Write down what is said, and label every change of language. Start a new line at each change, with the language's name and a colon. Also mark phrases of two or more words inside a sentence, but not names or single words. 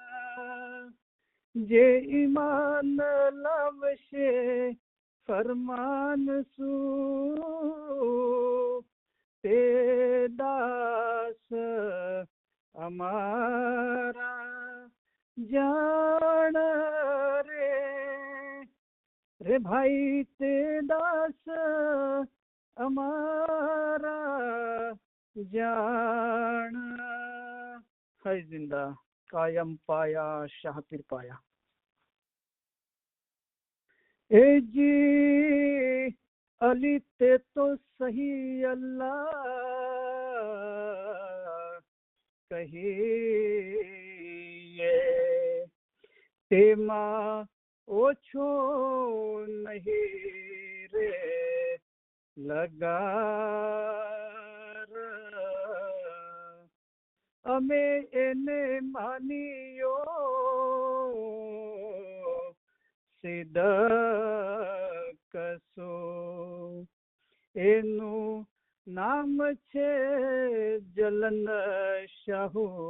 Gujarati: જે ઈમાન લાવશે ફરમાન શું, તે દાસ અમારા જાણ રે. રે ભાઈ તે દાસ અમારા જાણ.
Hindi: है जिंदा कायम पाया शाहपीर पाया.
Gujarati: એ જી અલી તે તો સહી અલ્લાહ કહિએ, તેમાં ઓછો નહીં રે લગાર. અમે એને માન્યો સિદ્ધકસો, એનું નામ છે જલન શાહુ